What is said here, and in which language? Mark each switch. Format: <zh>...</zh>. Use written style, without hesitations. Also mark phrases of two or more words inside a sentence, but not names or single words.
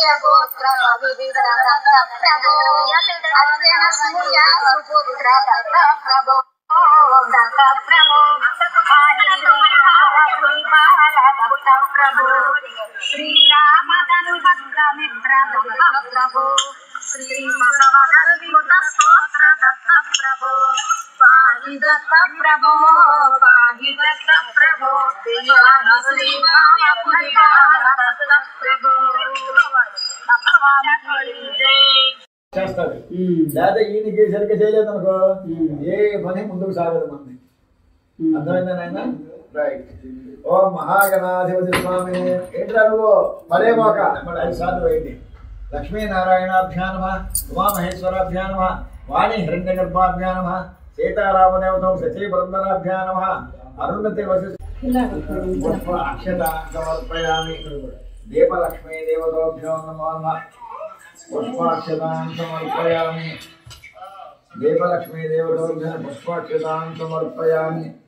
<sa>गोत्र विविध दत्त प्रभो अत्यन सूर्य सुपुत्र दत्त प्रभो दत्त प्रभो पाहि श्री बाला दत्त प्रभो श्री राम धनुभक्त मित्र दत्त प्रभो श्री महावदद्भुत स्तोत्र दत्त प्रभो पाहि दत्त प्रभो पाहि दत्त प्रभो पाहि श्री बाबापुरी बाला दत्त प्रभो</sa> <te>చేస్తాడు లేదా ఈయనకి సరిగ్గా చేయలేదు అనుకో ఏ పని ముందుకు సాగదు మంది అర్థమైందా నాయన రైట్ ఓం మహాగణాధిపతి స్వామి ఏంట్రా నువ్వు పడే మోక 5 సార్లు వేయండి</te> <sa>లక్ష్మీనారాయణాభ్యా నమః ఉమామహేశ్వరాభ్యా నమః వాణి హిరణ్యగర్భాభ్యా నమః సీతారామదేవతౌ శచీపురందరాభ్యా నమః అరుణతే వశిష్ఠ అక్షతాన్ సమర్పయామి దీపలక్ష్మీ దేవతాభ్యో నమో నమః పుష్పాక్షతాన్ సమర్పయామి దీపలక్ష్మీ దేవతాభ్యో పుష్పాక్షతాన్ సమర్పయామి</sa>